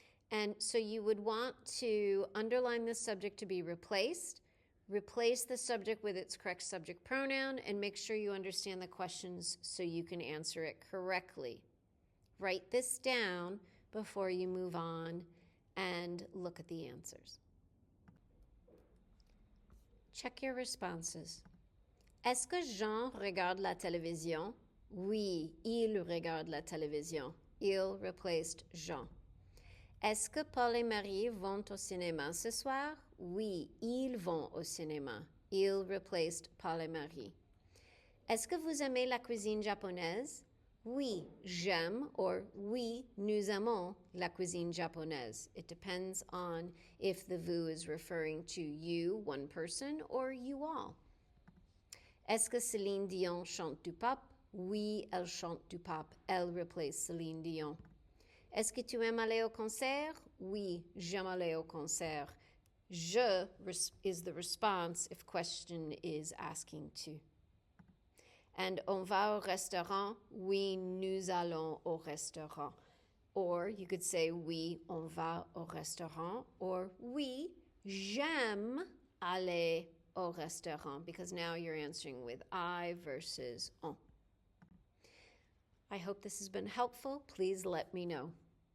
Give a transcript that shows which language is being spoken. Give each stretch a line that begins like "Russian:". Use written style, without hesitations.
English: And so you would want to underline the subject to be replaced, replace the subject with its correct subject pronoun, and make sure you understand the questions so you can answer it correctly. Write this down before you move on and look at the answers. Check your responses.
French: Est-ce que Jean regarde la télévision? Oui, il regarde la télévision. Il replaced Jean. Est-ce que Paul et Marie vont au cinéma ce soir? Oui, ils vont au cinéma. Il replaced Paul et Marie. Est-ce que vous aimez la cuisine japonaise? Oui, j'aime, or oui, nous aimons la cuisine japonaise.
English: It depends on if the vous is referring to you, one person, or you all.
French: Est-ce que Céline Dion chante du pop? Oui, elle chante du pop. Elle replace Céline Dion. Est-ce que tu aimes aller au concert? Oui, j'aime aller au concert.
English: Je is the response if question is asking to.
French: And on va au restaurant? Oui, nous allons au restaurant.
English: Or you could say
French: oui, on va au restaurant.
English: Or
French: oui, j'aime aller au restaurant,
English: because now you're answering with I versus on. I hope this has been helpful. Please let me know.